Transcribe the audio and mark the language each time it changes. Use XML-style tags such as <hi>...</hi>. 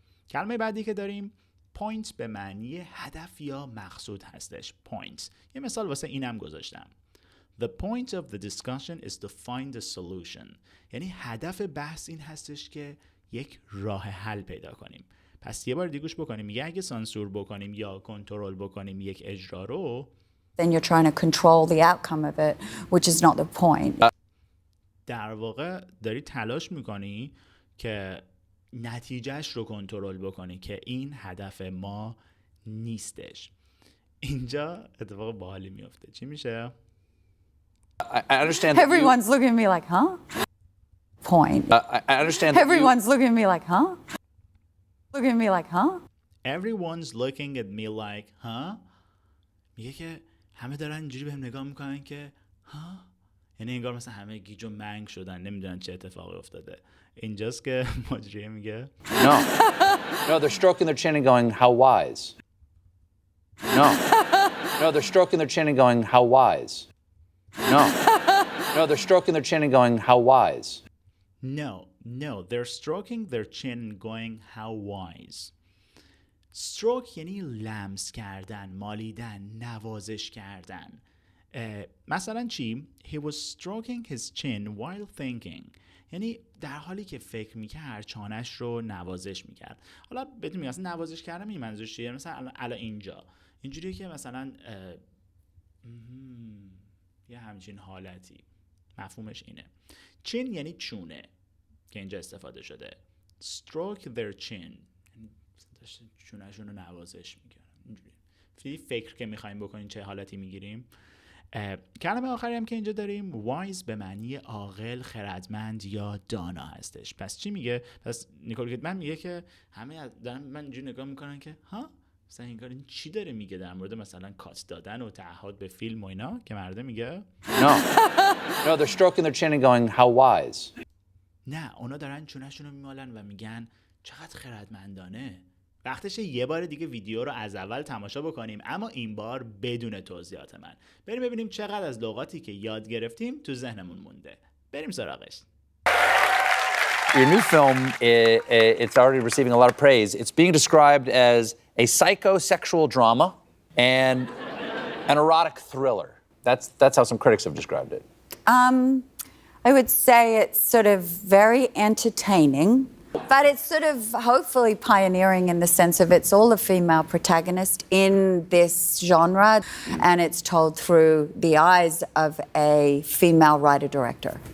<fa>کلمه بعدی که داریم point به معنی هدف یا مقصود هستش. point. یه مثال واسه اینم گذاشتم.</fa> <en>The point of the discussion is to find a solution.</en> <fa>یعنی هدف بحث این هستش که یک راه حل پیدا کنیم. پس یه بار دیگه گوش بکنیم. میگه اگه سانسور بکنیم یا کنترل بکنیم یک اجرا رو</fa> <en>Then you're trying to control the outcome of it, which is not the point.</en> <fa>در واقع داری تلاش میکنی که نتیجهش رو کنترل بکنی که این هدف ما نیستش. اینجا اتفاق باحالی میفته. چی میشه؟</fa> <en>I understand. That Everyone's looking at me like, huh? Point. I understand. That Everyone's looking at me like, huh? Looking at me like, huh? Everyone's looking at me like, huh?</en> <fa>میگه که همه دارن اینجوری بهم نگاه میکنن که ها؟ یعنی انگار مثلا همه گیج و منگ شدن، نمیدونن چه اتفاقی افتاده. اینجاست که مجریه میگه</fa> <en>No, they're stroking their chin and going, how wise. No, they're stroking their chin and going, how wise. No, they're stroking their chin and going, how wise. No, they're stroking their chin and going, how wise.</en> <fa>Stroke یعنی لمس کردن، مالیدن، نوازش کردن. مثلا چی؟</fa> <en>He was stroking his chin while thinking.</en> <fa>یعنی در حالی که فکر میکرد چانش رو نوازش میکرد. حالا بهتون میگم مثلا نوازش کردم این منظورش چیه؟ مثلا الان اینجا اینجوریه که مثلا یه همچین حالتی، مفهومش اینه. چین یعنی چونه که اینجا استفاده شده.</fa> <en>stroke their chin</en> <fa>داشته چونهشون رو نوازش میکنن. اینجوری فکر که میخوایم بکنین چه حالتی میگیریم. کلمه آخری هم که اینجا داریم wise به معنی عاقل، خردمند یا دانا هستش. پس چی میگه؟ پس نیکول کیدمن میگه که همه دارن من اینجوری نگاه میکنن که ها مثلا این چی داره میگه در مورد مثلا کات دادن و تعهد به فیلم و اینا، که مرده میگه</fa> <en>No, they're stroking their chin and going, how wise.</en> <fa>نه، اونا دارن چونهشون رو میمالن و میگن چقدر خردمندانه. وقتشه یه بار دیگه ویدیو رو از اول تماشا بکنیم، اما این بار بدون توضیحات من. بریم ببینیم چقدر از لغاتی که یاد گرفتیم تو ذهنمون مونده. بریم سراغش.</fa> <en>Your new film, it's already receiving a lot of praise. It's being described as a psychosexual drama and an erotic thriller. That's how some critics have described it. I would say it's sort of very entertaining, but it's sort of hopefully pioneering in the sense of it's all a female protagonist in this genre, and it's told through the eyes of a female writer-director.</en>